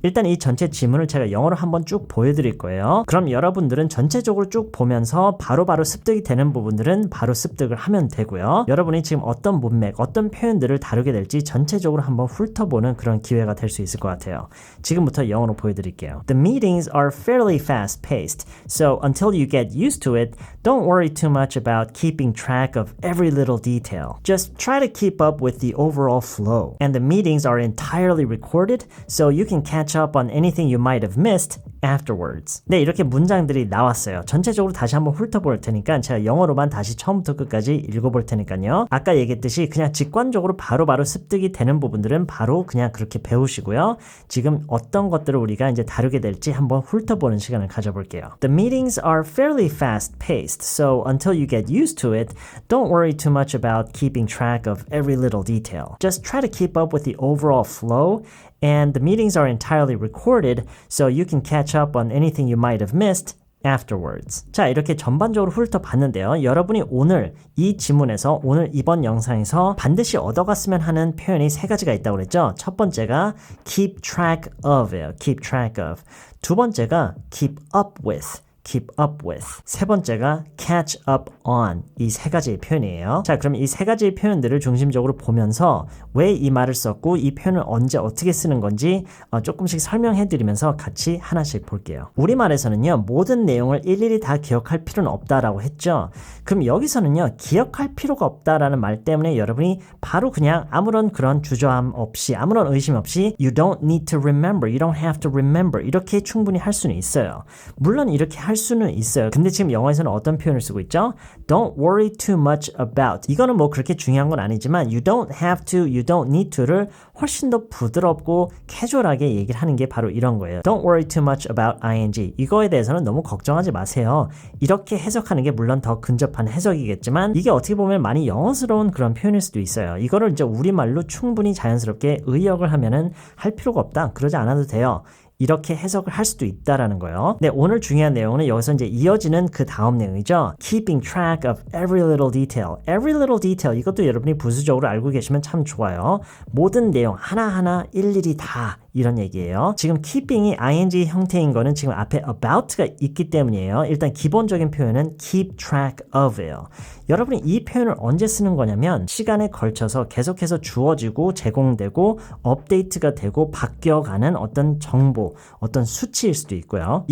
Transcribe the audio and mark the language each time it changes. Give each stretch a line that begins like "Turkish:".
Korean: 일단 이 전체 지문을 제가 영어로 한번 쭉 보여드릴 거예요. 그럼 여러분들은 전체적으로 쭉 보면서 바로바로 습득이 되는 부분들은 바로 습득을 하면 되고요. 여러분이 지금 어떤 문맥, 어떤 표현들을 다루게 될지 전체적으로 한번 훑어보는 그런 기회가 될 수 있을 것 같아요. 지금부터 영어로 보여드릴게요.
English: The meetings are fairly fast-paced, so until you get used to it, don't worry too much about keeping track of every little detail. Just try to keep up with the overall flow. And the meetings are entirely recorded, so you can catch up on anything you might have missed afterwards.
Korean: 네, 이렇게 문장들이 나왔어요. 전체적으로 다시 한번 훑어볼 테니까 제가 영어로만 다시 처음부터 끝까지 읽어볼 테니까요. 아까 얘기했듯이 그냥 직관적으로 바로바로 습득이 되는 부분들은 바로 그냥 그렇게 배우시고요. 지금 어떤 것들을 우리가 이제 다루게 될지 한번 훑어보는 시간을 가져볼게요.
English: The meetings are fairly fast-paced, so until you get used to it, don't worry too much about keeping track of every little detail. Just try to keep up with the overall flow, and the meetings are entirely recorded, so you can catch up on anything you might have missed afterwards.
Korean: 자, 이렇게 전반적으로 훑어봤는데요. 여러분이 오늘 이 지문에서 오늘 이번 영상에서 반드시 얻어갔으면 하는 표현이 3가지가 있다고 그랬죠. 첫 번째가 keep track of예요.
English: keep track of.
Korean: 두 번째가
English: keep up with. keep up with.
Korean: 세 번째가 catch up on. 이 3가지의 표현이에요. 자, 그럼 이 3가지의 표현들을 중심적으로 보면서 왜 이 말을 썼고 이 표현을 언제 어떻게 쓰는 건지 조금씩 설명해 드리면서 같이 하나씩 볼게요. 우리말에서는요, 모든 내용을 일일이 다 기억할 필요는 없다라고 했죠. 그럼 여기서는요, 기억할 필요가 없다라는 말 때문에 여러분이 바로 그냥 아무런 그런 주저함 없이 아무런 의심 없이
English: you don't need to remember,
Korean: you don't have to remember 이렇게 충분히 할 수는 있어요. 물론 이렇게 할 수는 있어요. 근데 지금 영어에서는 어떤 표현을 쓰고 있죠?
English: Don't worry too much about.
Korean: 이거는 뭐 그렇게 중요한 건 아니지만
English: you don't have to, you don't need to
Korean: 를 훨씬 더 부드럽고 캐주얼하게 얘기를 하는 게 바로 이런 거예요.
English: Don't worry too much about ing.
Korean: 이거에 대해서는 너무 걱정하지 마세요. 이렇게 해석하는 게 물론 더 근접한 해석이겠지만 이게 어떻게 보면 많이 영어스러운 그런 표현일 수도 있어요. 이거를 이제 우리말로 충분히 자연스럽게 의역을 하면은 할 필요가 없다. 그러지 않아도 돼요. 이렇게 해석을 할 수도 있다라는 거예요. 네, 오늘 중요한 내용은 여기서 이제 이어지는 그 다음 내용이죠.
English: Keeping track of every little detail. Every little detail.
Korean: 이것도 여러분이 부수적으로 알고 계시면 참 좋아요. 모든 내용 하나하나 일일이 다 이런 얘기예요. 지금 keeping이 ing 형태인 거는 지금 앞에 about가 있기 때문이에요. 일단 기본적인 표현은 keep track of예요. 여러분이 이 표현을 언제 쓰는 거냐면 시간에 걸쳐서 계속해서 주어지고 제공되고 업데이트가 되고 바뀌어가는 어떤 정보, 어떤 수치일 수도 있고요.